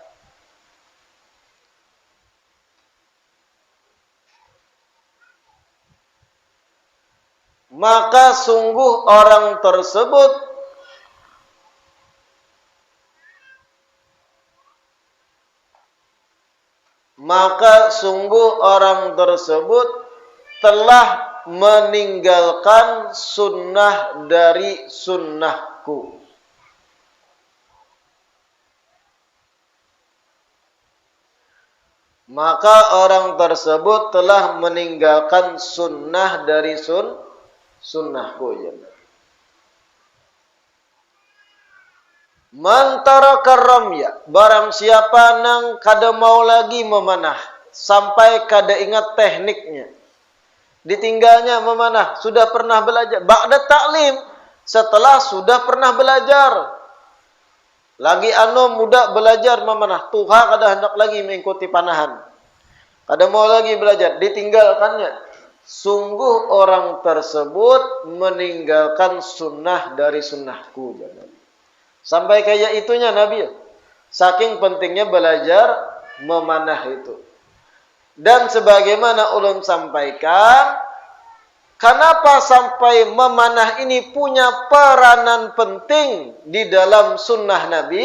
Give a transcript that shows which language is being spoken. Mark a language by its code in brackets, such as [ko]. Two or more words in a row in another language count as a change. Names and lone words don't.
[id] maka sungguh orang tersebut telah meninggalkan sunnah dari sunnahku. Maka orang tersebut telah meninggalkan sunnah dari sunnahku. [ar] من ترك رميا, [bjn] barang siapa nang kada mau lagi memanah, sampai kada ingat tekniknya, ditinggalnya memanah, sudah pernah belajar, [ar] بعد تعليم, [bjn] setelah sudah pernah belajar. Lagi muda belajar memanah, tuha kada hendak lagi mengikuti panahan. Kada mau lagi belajar, ditinggalkannya. [id] Sungguh orang tersebut meninggalkan sunnah dari sunnahku. [bjn] Sampai kayak itunya Nabi. Saking pentingnya belajar memanah itu. Dan sebagaimana ulun sampaikan, kenapa sampai memanah ini punya peranan penting di dalam sunnah Nabi?